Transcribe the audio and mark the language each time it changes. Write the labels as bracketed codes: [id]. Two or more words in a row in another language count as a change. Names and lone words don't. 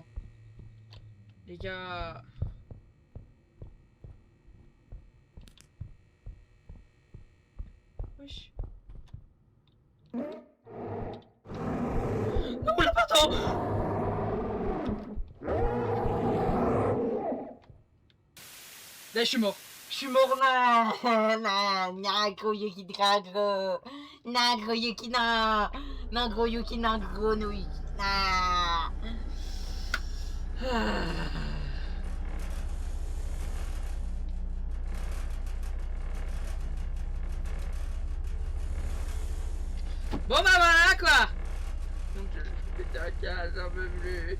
[fr] Les gars. Wesh. Oula, pardon! Là, je suis mort. Je suis mort, na nagro yuki nagro nagro yuki na nagro yuki nagro no yuki na. Bon bah voilà quoi. Donc je vais péter un câble, j'en peux plus.